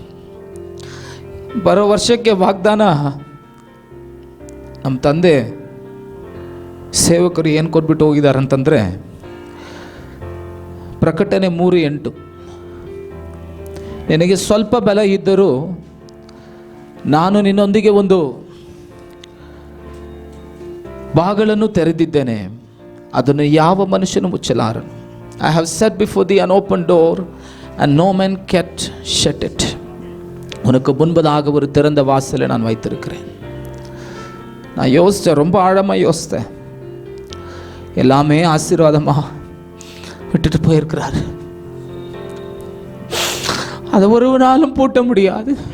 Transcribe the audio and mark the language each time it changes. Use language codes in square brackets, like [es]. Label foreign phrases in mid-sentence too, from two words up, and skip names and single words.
[kn] ಬರೋ ವರ್ಷಕ್ಕೆ ವಾಗ್ದಾನ ನಮ್ಮ ತಂದೆ ಸೇವಕರು ಏನು ಕೊಟ್ಬಿಟ್ಟು ಹೋಗಿದ್ದಾರೆ ಅಂತಂದರೆ, ಪ್ರಕಟಣೆ 3:8, ನಿನಗೆ ಸ್ವಲ್ಪ ಬಲ ಇದ್ದರೂ ನಾನು ನಿನ್ನೊಂದಿಗೆ ಒಂದು ಬಾಗಿಲನ್ನು ತೆರೆದಿದ್ದೇನೆ, ಅದನ್ನು ಯಾವ ಮನುಷ್ಯನು ಮುಚ್ಚಲಾರನು. [en] I have set before thee an open door and no man can shut it. [ta] உனக்கு முன்பதாக ஒரு திறந்த வாசலை நான் வைத்திருக்கிறேன். நான் யோசித்தேன், ரொம்ப ஆழமாக யோசித்தேன். எல்லாமே ஆசீர்வாதமாக விட்டுட்டு போயிருக்கிறாரு. அதை ஒரு நாளும் பூட்ட முடியாது.